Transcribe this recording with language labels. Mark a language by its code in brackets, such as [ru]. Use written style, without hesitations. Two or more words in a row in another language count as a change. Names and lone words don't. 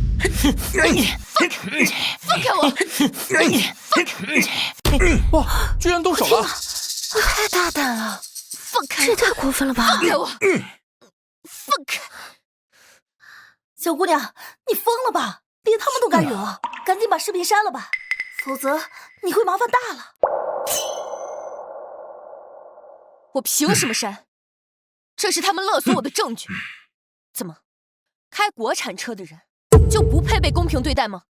[zh] 放开我！哇，居然动手了！太大膽了！放開！這也太過分了吧！放開我！放開！小姑娘，你瘋了吧？連他们都敢惹，趕緊把視頻刪了吧，否則你會麻煩大了。我憑什麼刪？這是他們勒索我的證據。怎麼，開國產車的人就不配被公平對待嗎？